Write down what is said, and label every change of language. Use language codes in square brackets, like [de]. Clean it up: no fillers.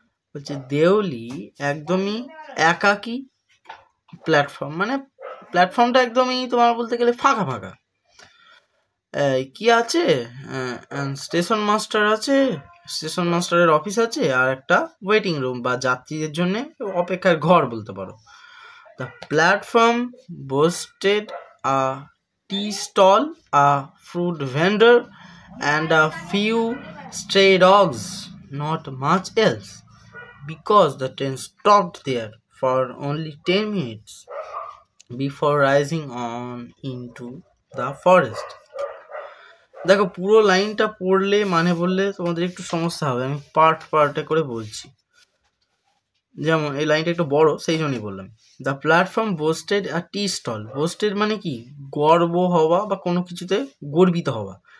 [bn] বলছে দেউলি একদমই একাকী প্ল্যাটফর্ম, মানে প্ল্যাটফর্মটা একদমই তোমার বলতে গেলে ফাঁকা। কি আছে, স্টেশন মাস্টার আছে, স্টেশন মাস্টারের অফিস আছে, আর একটা ওয়েটিং রুম বা যাত্রীদের জন্য অপেক্ষার ঘর বলতে পারো। [en] The platform boasted a tea stall, a fruit vendor, and a few stray dogs, not much else, because the train stopped there for only 10 minutes before rising on into the forest. [bn] দেখো পুরো লাইনটা পড়লে মানে বললে তোমাদের একটু সমস্যা হবে, আমি পার্টে করে বলছি। যেমন এই লাইনটা একটু বড়, সেই জন্যই বললাম। [en] The platform boasted a tea stall. [bn] Boosted মানে কি, গর্ব হওয়া বা কোনো কিছুতে গর্বিত হওয়া।